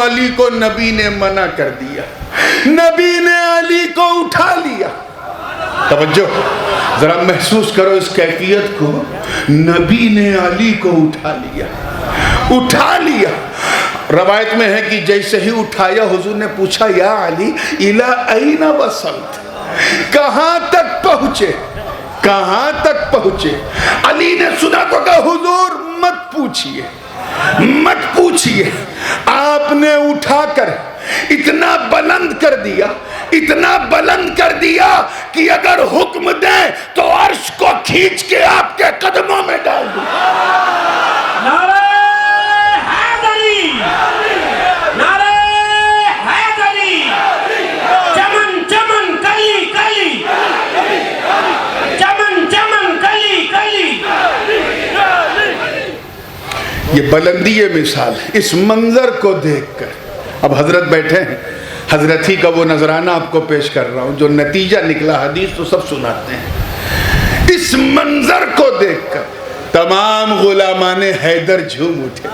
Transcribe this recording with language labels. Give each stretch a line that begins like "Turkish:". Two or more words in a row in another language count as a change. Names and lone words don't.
Urdu: علی کو نبی نے منع کر دیا، نبی نے علی کو اٹھا لیا. توجہ ذرا محسوس کرو اس کیفیت کو، نبی نے علی کو اٹھا لیا. روایت میں ہے کہ جیسے ہی اٹھایا حضور نے پوچھا
Arabic: یا علی الی این وصلت،
Urdu: کہاں تک پہنچے؟ علی نے سنا تو کہا حضور مت پوچھئے، آپ نے اٹھا کر اتنا بلند کر دیا کہ اگر حکم دیں تو عرش کو کھینچ کے آپ کے قدموں میں ڈال دوں. نعرہ حیدری، نعرہ حیدری، چمن چمن کلی کلی، چمن چمن کلی کلی. یہ بلندی مثال ہے. اس منظر کو دیکھ کر اب حضرت بیٹھے ہیں، حضرت ہی کا وہ نذرانہ آپ کو پیش کر رہا ہوں. جو نتیجہ نکلا حدیث تو سب سناتے ہیں. اس منظر کو دیکھ کر تمام غلامان حیدر جھوم اٹھے.